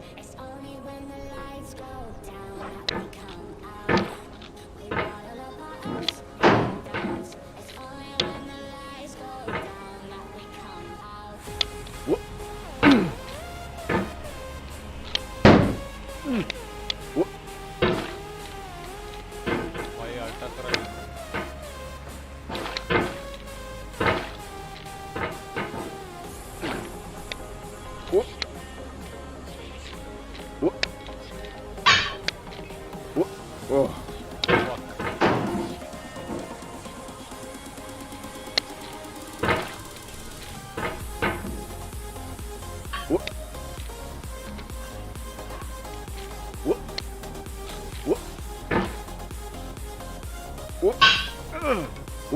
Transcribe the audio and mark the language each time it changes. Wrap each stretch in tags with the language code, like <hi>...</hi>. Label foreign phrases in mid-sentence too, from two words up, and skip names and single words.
<en>It's only when the lights go down that we come out. We bottle up our ups and downs. It's only when the lights go down that we come out. Whoop. Whoop.</en> <hi>भाई अटक रहा है Whoop. Whoop. Whoop. Oh. Whoop. Whoop. Whoop. Whoop. Whoop.</hi>